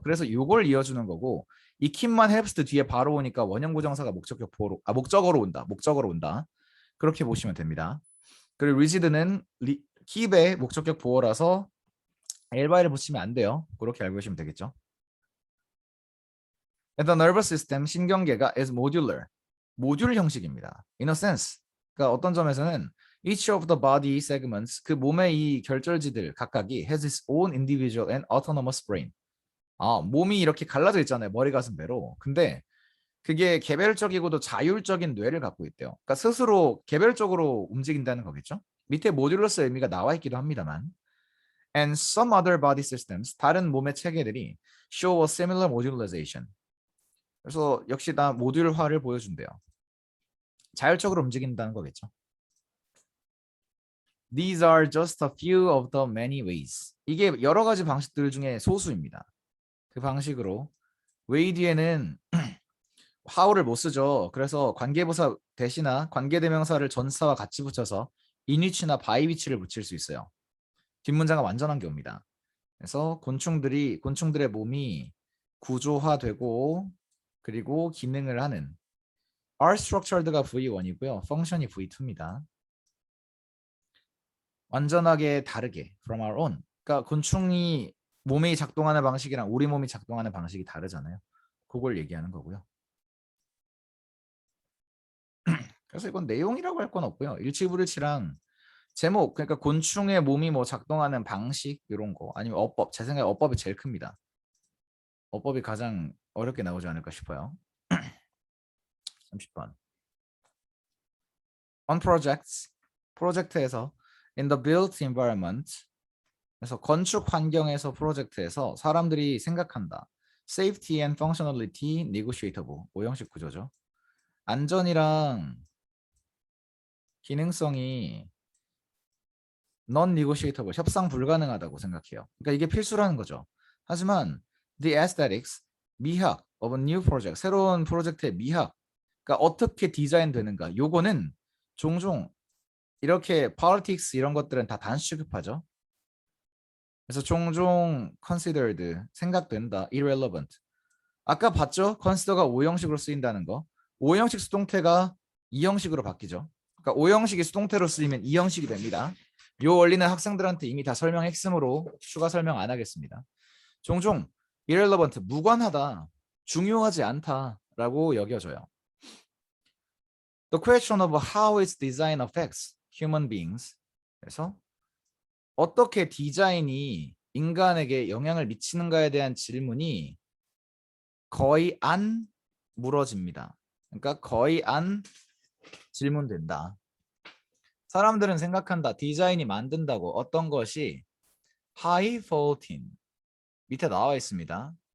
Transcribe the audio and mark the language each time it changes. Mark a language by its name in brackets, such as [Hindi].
[Korean] 그래서 이걸 이어주는 거고 이 keep만 helps 뒤에 바로 오니까 원형 부정사가 목적어로 온다. 목적어로 온다. 그렇게 보시면 됩니다. 그리고 rigid는 keep의 목적격 보어라서 엘바를 붙이면 안 돼요. 그렇게 알고 계시면 되겠죠. [English] The nervous system [Korean] 신경계가 [English] is modular [Korean] 모듈 형식입니다. [English] In a sense [Korean] 그러니까 어떤 점에서는 [English] each of the body segments [Korean] 그 몸의 이 결절지들 각각이 [English] has its own individual and autonomous brain [Korean] 몸이 이렇게 갈라져 있잖아요. 머리 가슴 배로. 근데 그게 개별적이고도 자율적인 뇌를 갖고 있대요. 그러니까 스스로 개별적으로 움직인다는 거겠죠. 밑에 모듈러스 의미가 나와 있기도 합니다만 [English] and some other body systems [Korean] 다른 몸의 체계들이 [English] show a similar modularization [Korean] 그래서 역시 다 모듈화를 보여준대요. 자율적으로 움직인다는 거겠죠. [English] These are just a few of the many ways. [Korean] 이게 여러 가지 방식들 중에 소수입니다. 그 방식으로 way 뒤에는 how를 못 쓰죠. 그래서 관계부사 대시나 관계대명사를 전사와 같이 붙여서 in which나 by which를 붙일 수 있어요. 뒷문장은 완전한 경우입니다. 그래서 곤충들의 몸이 구조화되고 그리고 기능을 하는 are structured가 V1이고요. function이 V2입니다. 완전하게 다르게 from our own. 그러니까 곤충이 몸이 작동하는 방식이랑 우리 몸이 작동하는 방식이 다르잖아요. 그걸 얘기하는 거고요. 그래서 이건 내용이라고 할 건 없고요. 일치불일치랑 제목 그러니까 곤충의 몸이 뭐 작동하는 방식 이런 거 아니면 어법 제 생각에 어법이 제일 큽니다. 어법이 가장 어렵게 나오지 않을까 싶어요. 30번. [English] On projects [Korean] 프로젝트에서 [English] in the built environment [Korean] 그래서 건축 환경에서 프로젝트에서 사람들이 생각한다. [English] Safety and functionality negotiable. [Korean] 오형식 구조죠. 안전이랑 기능성이 non-negotiable, 협상 불가능하다고 생각해요. 그러니까 이게 필수라는 거죠. 하지만 the aesthetics, 미학 of a new project, 새로운 프로젝트의 미학, 그러니까 어떻게 디자인되는가, 요거는 종종 이렇게 politics 이런 것들은 다 단수 취급하죠. 그래서 종종 considered, 생각된다, irrelevant. 아까 봤죠? consider가 오형식으로 쓰인다는 거. 오형식 수동태가 이형식으로 바뀌죠. 그러니까 오형식이 수동태로 쓰이면 이형식이 됩니다. 이 원리는 학생들한테 이미 다 설명했으므로 추가 설명 안 하겠습니다. 종종 irrelevant, 무관하다, 중요하지 않다라고 여겨져요. [English] The question of how its design affects human beings. [Korean] 그래서 어떻게 디자인이 인간에게 영향을 미치는가에 대한 질문이 거의 안 물어집니다. 그러니까 거의 안 질문된다. 사람들은 생각한다. 디자인이 만든다고 어떤 것이 high faulting 밑에 나와 있습니다.